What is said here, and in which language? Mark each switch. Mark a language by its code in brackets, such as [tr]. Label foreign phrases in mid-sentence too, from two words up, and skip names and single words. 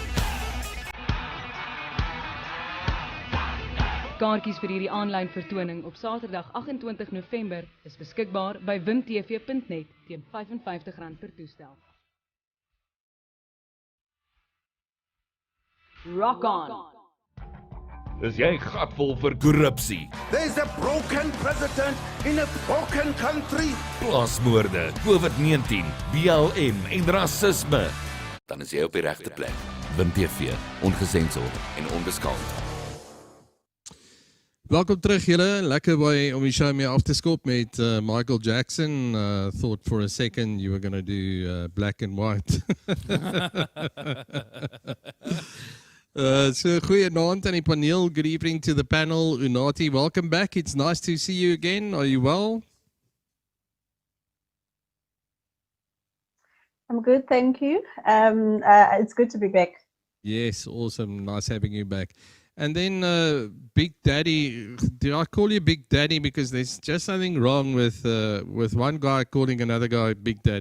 [af] Kaartjies vir hierdie aanlyn vertoning op Saterdag 28 November is beskikbaar by wimtv.net teen R55 per toestel. [en] Rock on! [af] Is jy gatvol vir korrupsie, [en] There's a broken president in a broken country. [af] plaasmoorde, COVID-19, BLM en rasisme? Dan is jy op die regte plek. WimTV, ongesensord en onbeskaamd. Welkom terug julle, lekker om die show mee af te skop met Michael Jackson. [en] Thought for a second you were going to do black and white. [af] So goeienaand aan die paneel, [en] good evening to the panel. Unati, welcome back, it's nice to see you again, are you well? I'm good, thank you. It's good to be back. Yes, awesome, nice having you back. And then Big Daddy, do I call you Big Daddy because there's just something wrong with one guy calling another guy Big Daddy?